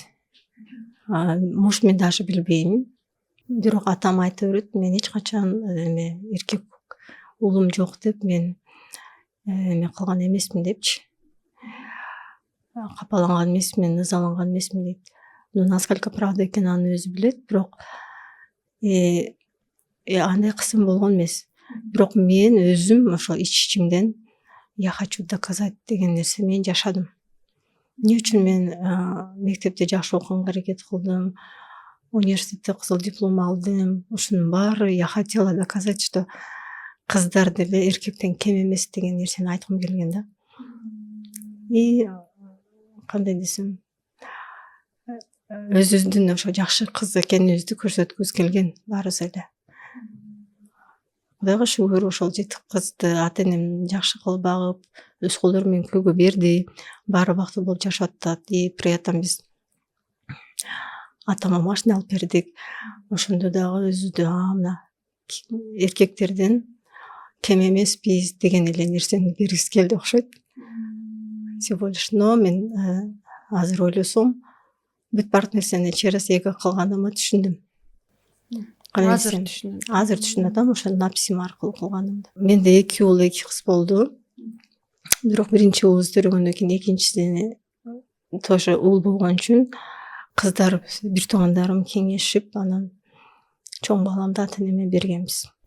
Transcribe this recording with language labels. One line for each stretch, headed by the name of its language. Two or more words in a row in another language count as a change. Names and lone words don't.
Kyrgyz: Может, мен даже билбейм. Бирок атам айта берет, мен эч качан эркек уулум жок деп мен эме кылган эмесмин депчи. Капаланган эмесмин, ызаланган эмесмин дейт.
Russian: Насколько правда
Kyrgyz: экенин анын өзү билет, бирок андай кысым болгон эмес. Бирок мен өзүм ошо ичимден
Russian: я хочу доказать
Kyrgyz: деген нерсе менен жашадым. Эмне үчүн мен мектепте жакшы окуганга аракет кылдым, университетте кызыл диплом алдым. Ушунун баары
Russian: я хотела доказать, что
Kyrgyz: кыздар деле эркектен кем эмес деген нерсени айткым келген да. И кандай десем, өзүбүздүн ошо жакшы кыз экенибизди көрсөткүбүз келген баарыбыз эле. Кудайга шүгүр, ошол жети кызды ата энем жакшы кылып багып, өз колдору менен күйөөгө берди. Баары бактылуу болуп жашап атат.
Russian: И при этом
Kyrgyz: биз атама машина алып бердик. Ошондо дагы өзү мына эркектерден кем эмеспиз деген эле нерсени бергиси келди окшойт.
Russian: Всего лишь.
Kyrgyz: Но мен азыр ойлосом, бүт баардык нерсени
Russian: через эго
Kyrgyz: кылганымды түшүндүм. Азыр түшүнөм. Азыр түшүнүп атам, ошо написим аркылуу кылганымды. Менде 2 уул 2 кыз болду. Бирок биринчи уулду төрөгөндөн кийин экинчисини тоже уул болгон үчүн кыздар бир туугандарым кеңешип, анан чоң баламды ата энеме бергенбиз.